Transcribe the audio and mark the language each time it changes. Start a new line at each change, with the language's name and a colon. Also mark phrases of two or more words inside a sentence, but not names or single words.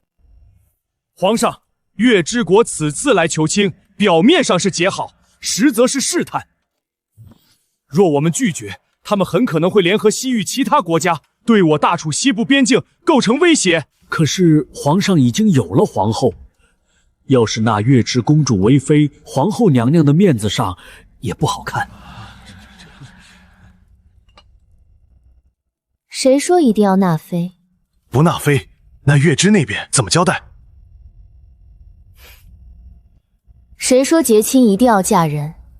Chinese: 皇上，月之國此次來求親，表面上是結好，實則是試探。若我們拒絕，他們很可能會聯合西域其他國家，對我大楚西部邊境構成威脅。可是皇上已經有了皇後，要是納月之公主為妃，皇後娘娘的面子上也不好看。誰說一定要納妃？不納妃，那月枝那邊怎麼交代？誰說结親一定要嫁人？